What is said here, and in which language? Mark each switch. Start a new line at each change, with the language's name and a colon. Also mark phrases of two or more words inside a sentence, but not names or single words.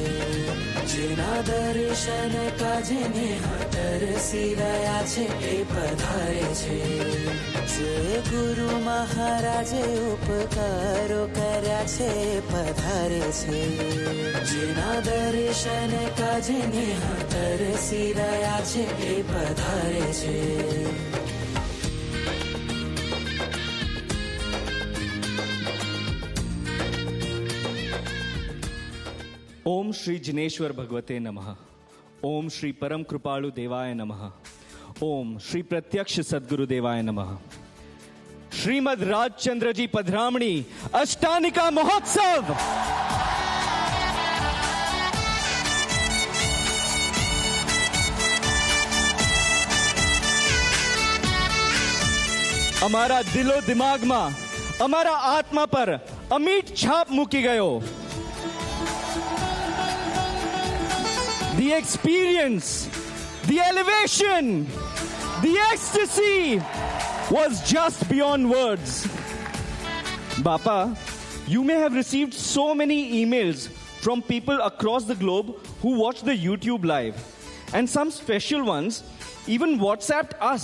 Gujarati: જેના દર્શન કાજે નેહા તરસી રહ્યા છે એ પધારે છે. જે ગુરુ મહારાજે ઉપકારો કર્યા છે એ પધારે છે. જેના દર્શન કાજે નેહા તરસી રહ્યા છે એ પધારે છે.
Sanskrit: ओम श्री जिनेश्वर भगवते नमः. ओम श्री परम कृपालु देवाय नमः. ओम श्री प्रत्यक्ष सद्गुरु देवाय नमः.
Gujarati: श्रीमद राजचंद्र जी पधरामणी अष्टानिका महोत्सव અમારા દિલો દિમાગમાં, અમારા આત્મા પર અમીટ છાપ મૂકી ગયો.
English: The experience, the elevation, the ecstasy was just beyond words. Bapa, you may have received so many emails from people across the globe who watch the YouTube live, and some special ones even WhatsApped us.